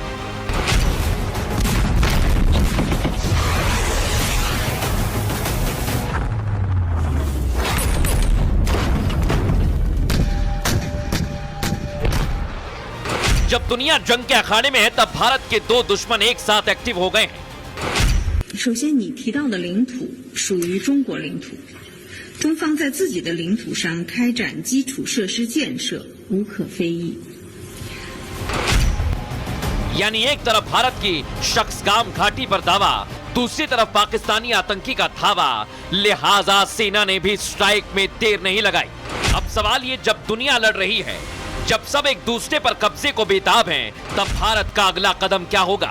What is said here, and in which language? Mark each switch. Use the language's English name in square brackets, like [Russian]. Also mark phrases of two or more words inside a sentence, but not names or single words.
[Hindi] जब दुनिया जंग के अखाड़े में है तब भारत के दो दुश्मन एक साथ एक्टिव हो गए हैं। [Chinese] 首先，你提到的领土属于中国领土，中方在自己的领土上开展基础设施建设无可非议。 [Hindi] यानी एक तरफ भारत की शख्सगाम घाटी पर दावा, दूसरी तरफ पाकिस्तानी आतंकी का धावा, लिहाजा सेना ने भी स्ट्राइक में देर नहीं लगाई। अब सवाल ये, जब दुनिया लड़ रही है, जब सब एक दूसरे पर कब्जे को बेताब हैं, तब भारत का अगला कदम क्या होगा?